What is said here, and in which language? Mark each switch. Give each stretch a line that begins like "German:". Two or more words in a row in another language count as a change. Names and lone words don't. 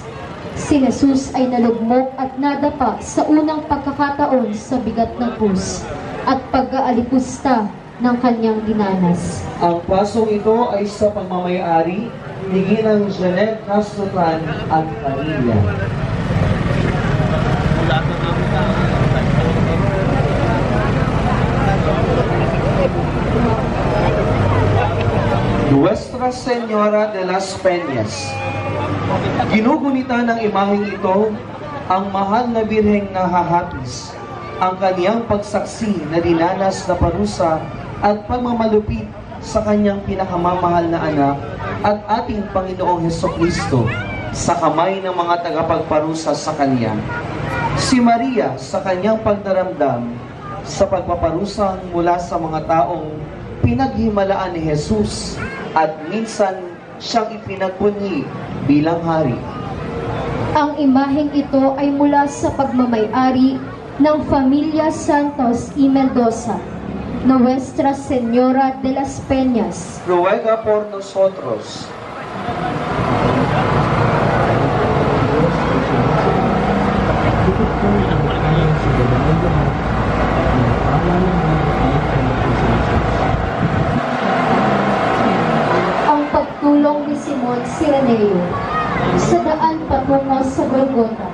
Filipino: Si Jesus ay nalugmok at nadapa sa unang pagkakataon sa bigat ng krus at pag-aalipusta ng kanyang dinanas. Ang pasong ito ay sa pagmamayari ni Ginang Janet Castrotan at pamilya. Nuestra Señora de las Peñas. Ginugunita ng imaheng ito ang mahal na birheng nahahapis, ang kaniyang pagsaksi na dinanas na parusa at pagmamalupit sa kanyang pinakamamahal na anak at ating Panginoong Hesukristo sa kamay ng mga tagapagparusa sa kanya. Si Maria sa kanyang pagdaramdam sa pagpaparusa mula sa mga taong pinaghimalaan ni Jesus at minsan siyang ipinagbunyi bilang hari. Ang imaheng ito ay mula sa pagmamayari ng Familia Santos y Mendoza, Nuestra Señora de las Peñas.
Spanish: Ruega por nosotros.
Filipino: Ang pagtulong ni Simon Sireneo sa daan patungo sa Golgota.